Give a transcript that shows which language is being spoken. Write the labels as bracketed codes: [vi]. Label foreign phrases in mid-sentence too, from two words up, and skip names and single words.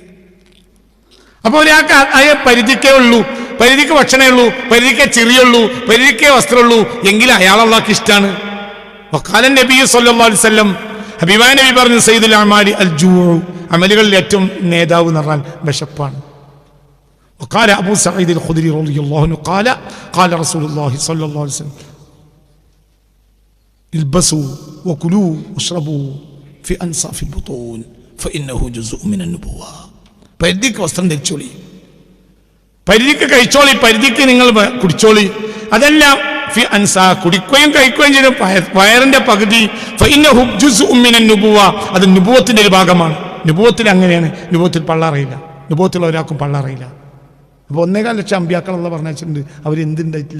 [ml] അപ്പോൾ ഒരാൾക്ക് അയ പരിധിക്കേ ഉള്ളൂ, പരിധിക്ക് ഭക്ഷണമേ ഉള്ളൂ, പരിധിക്കേ ചെറിയുള്ളൂ, പരിധിക്കേ വസ്ത്രമുള്ളൂ എങ്കിൽ അയാൾ അള്ളാഹ്ക്ക് ഇഷ്ടമാണ്. [ar] وقال النبي صلى الله عليه وسلم, [ml] ഹബീബായ നബി പറഞ്ഞു, [ar] سيد الأعمال الجوع, [ml] അമലുകളിൽ ഏറ്റവും നേതാവ് എന്ന് പറഞ്ഞാൽ വിശപ്പാണ്. [ar] وقال أبو سعيد الخدري رضي الله عنه قال رسول الله صلى الله عليه وسلم البسوا وكلوا واشربوا في أنصاف البطون فإنه جزء من النبوة. [ml] പരിധിക്ക് വസ്ത്രം ധരിച്ചോളി, പരിധിക്ക് കഴിച്ചോളി, പരിധിക്ക് നിങ്ങൾ കുടിച്ചോളി. അതെല്ലാം [ar] في أنصاف, [ml] കുടിക്കുകയും കഴിക്കുകയും ചെയ്ത വയറിന്റെ പകുതി. [ar] فإنه جزء من النبوة, [ml] അത് നുബുവത്തിന്റെ ഒരു ഭാഗമാണ്. നുബുവത്തിൽ അങ്ങനെയാണ്. നുബുവത്തിൽ പള്ളറിയില്ല, നുബുവത്തിൽ ഒരാൾക്കും പള്ളറിയില്ല. അപ്പോൾ 1.25 ലക്ഷം അമ്പിയാക്കളുള്ള പറഞ്ഞിട്ടുണ്ട്, അവരെന്തുണ്ടായിട്ടില്ല?